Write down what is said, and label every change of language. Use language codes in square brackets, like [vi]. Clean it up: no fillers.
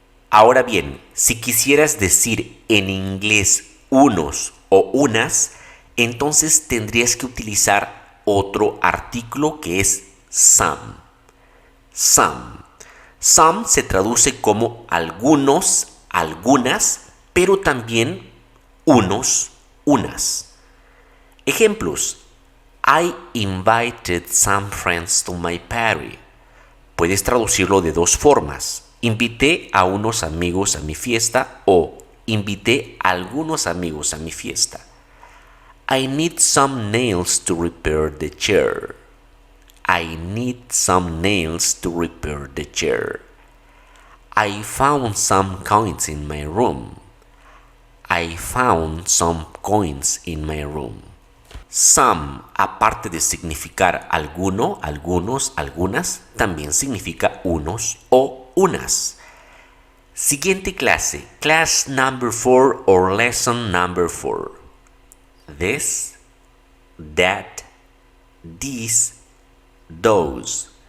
[es] Ahora bien, si quisieras decir en inglés unos o unas, entonces tendrías que utilizar otro artículo que es some. Some. Some se traduce como algunos, algunas, pero también unos, unas. Ejemplos. [en] I invited some friends to my party. [es] Puedes traducirlo de dos formas. Invité a unos amigos a mi fiesta o invité a algunos amigos a mi fiesta. [en] I need some nails to repair the chair. I need some nails to repair the chair. I found some coins in my room. I found some coins in my room. [es] Some, aparte de significar alguno, algunos, algunas, también significa unos o unas. Siguiente clase, [en] class number 4 or lesson number 4. This, that, these, those.